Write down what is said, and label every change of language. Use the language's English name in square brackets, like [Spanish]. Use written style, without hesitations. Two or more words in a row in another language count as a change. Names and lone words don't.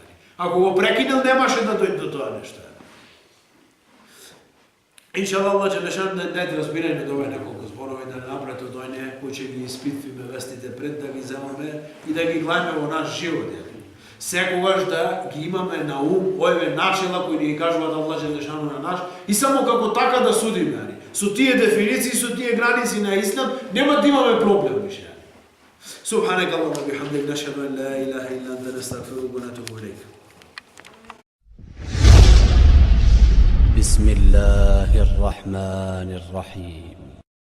[Macedonian] Ако го прекинал, немаше да дојде до тоа нешто. Иншаллах, Аллах Джелешану да даде разбирање до овие неколку зборови, да не направите од оние кои ќе ги испитвиме вестите пред, да ги земаме и да ги гледаме во наш живот. Секогаш да ги имаме на ум овие начела кои ни ги кажуваат Аллах Джелешану на наш и само како така да судиме. Со тие дефиниции, со тие граници на ислам, нема да имаме проблем више. [Arabic] سبحانك اللهم وبحمدك نشهد أن لا إله إلا أنت نستغفرك ونتوب إليك. بسم الله الرحمن الرحيم